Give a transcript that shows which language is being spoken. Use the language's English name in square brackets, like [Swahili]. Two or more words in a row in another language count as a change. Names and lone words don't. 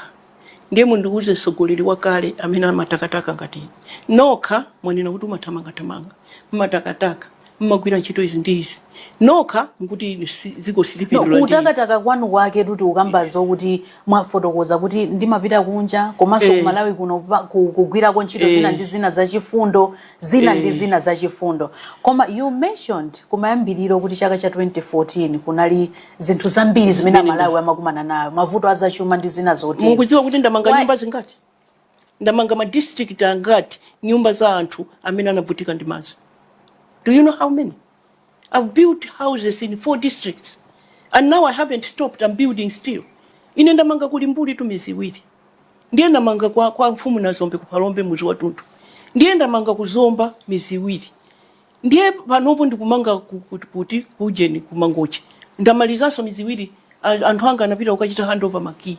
[Nyanja] Ndiye mundiuze mtsogoleri wakale amene amatakataka ngati nokha mwanena kuti umathamanga mumatakataka mmagwira ntchito izi ndi izi nokha nkuti ziko silipindula ndi kutakataka kwanu kwake kuti ukambazo kuti mwafotokoza kuti ndimapita kunja komanso ku Malawi kuno kugwirako ntchito zina ndi zina zachifundo ndi zina zachifundo. Koma [English] you mentioned [Nyanja] kumayambiriro kuti chaka cha 2014 kunali zinthu zambiri zimene Malawi amakumana nayo mavuto azachuma ndi zina zoti mukudziwa kuti ndamanga nyumba zingati ndamanga ma district angati nyumba za anthu amene anavutika ndi madzi. [English] Do you know how many? I've built houses in 4 districts. And now I haven't stopped. I'm building still. [Nyanja] Ine ndamanga kuli Mbuli tu mizi iwiri. Ndiye ndamanga kwa Mfumu na Zombe kupalombe muzi wa Tuntu. Ndiye ndamanga kuzomba mizi iwiri. Ndiye panopo ndikumanga kuti kujeni kumangochi. Ndamalizaso mizi iwiri anthu anga anapita ukachita handover maki.